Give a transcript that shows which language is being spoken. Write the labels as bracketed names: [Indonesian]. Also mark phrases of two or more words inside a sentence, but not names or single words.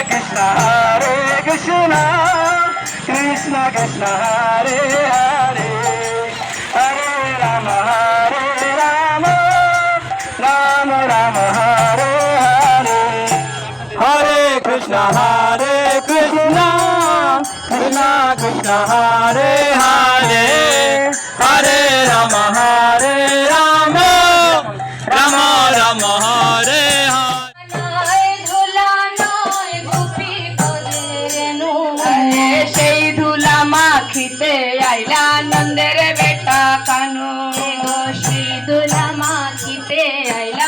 [Sanskrit] Krishna Hare Krishna Krishna Krishna Hare Hare Hare Rama Rama Rama Hare Hare Hare Krishna Krishna Krishna Hare Hare Hare Rama Rama Rama Hare Hare [Bangla] সেই ধুলা মাখিতে আইলা নন্দের বেটা কানু সেই ধুলা মাখিতে আইলা